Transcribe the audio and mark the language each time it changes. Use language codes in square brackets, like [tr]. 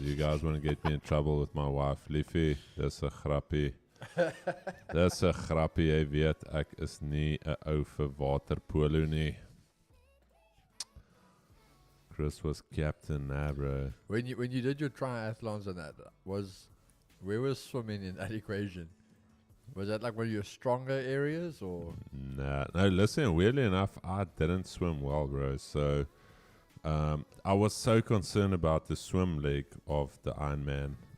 [en] You guys want to get me in trouble with my wife, Liffy? [af] Dis 'n grappie. Dis 'n grappie. Jy weet, ek is nie 'n ou vir waterpolo nie. [en] Chris was captain now, bro. When you did your triathlons and that, where was swimming in that equation? Was that like one of your stronger areas or? Nah, no, listen, weirdly enough, I didn't swim well, bro. So I was so concerned about the swim leg of the Ironman.